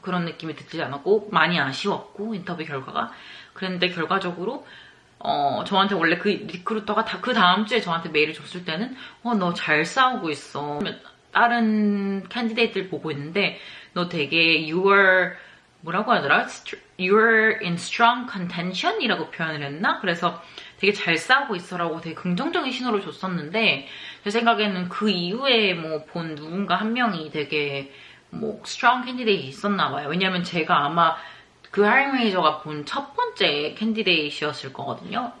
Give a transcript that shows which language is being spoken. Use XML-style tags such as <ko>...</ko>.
<ko>그런 느낌이 들지 않았고 많이 아쉬웠고 인터뷰 결과가 그랬는데 결과적으로 저한테 원래 그 리크루터가 그 다음 주에 저한테 메일을 줬을 때는 너 잘 싸우고 있어. 다른 캔디데이트를 보고 있는데 너 되게 뭐라고 하더라?</ko> <en>You're in strong contention?</en> <ko>이라고 표현을 했나? 그래서 되게 잘 싸우고 있어라고 되게 긍정적인 신호를 줬었는데 제 생각에는 그 이후에 뭐 본 누군가 한 명이 되게 뭐 strong candidate이 있었나 봐요. 왜냐면 제가 아마 그 하이링 매니저가 본 첫 번째 캔디데이트였을 거거든요.</ko>